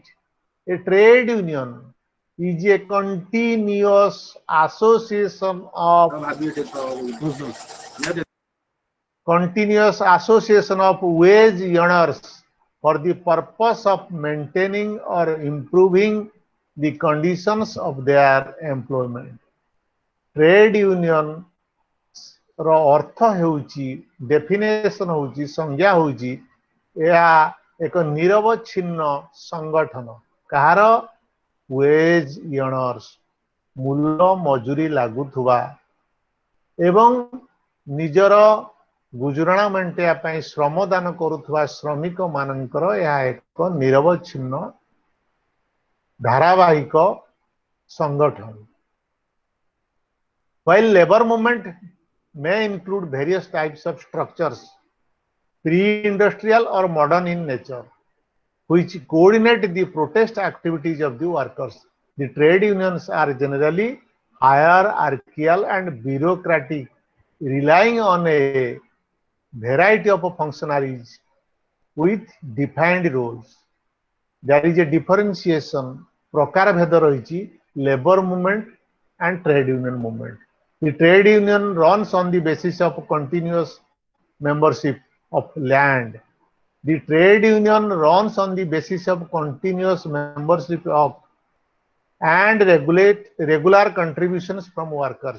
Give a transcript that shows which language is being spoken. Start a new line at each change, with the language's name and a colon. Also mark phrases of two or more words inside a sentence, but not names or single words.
English: A trade union is a continuous association of wage earners for the purpose of maintaining or improving the conditions of their employment. Trade union
Odia: ର ଅର୍ଥ ହେଉଛି, ଡେଫିନେସନ ହେଉଛି, ସଂଜ୍ଞା ହେଉଛି ଏହା ଏକ ନିରବଚ୍ଛିନ୍ନ ସଂଗଠନ। କାହାର?
English: wage earners,
Odia: ମୂଲ ମଜୁରୀ ଲାଗୁଥିବା ଏବଂ ନିଜର ଗୁଜୁରାଣ ମେଣ୍ଟାଇବା ପାଇଁ ଶ୍ରମ ଦାନ କରୁଥିବା ଶ୍ରମିକ ମାନଙ୍କର ଏହା ଏକ ନିରବଚ୍ଛିନ୍ନ ଧାରାବାହିକ ସଂଗଠନ।
English: While labor movement may include various types of structures, pre-industrial or modern in nature, which coordinate the protest activities of the workers, the trade unions are generally hierarchical and bureaucratic, relying on a variety of functionaries with defined roles. There is a differentiation,
Odia: ପ୍ରକାର ଭେଦ ରହିଛି
English: labor movement and trade union movement. The trade union runs on the basis of continuous membership of land. The trade union runs on the basis of continuous membership of and regular contributions from workers.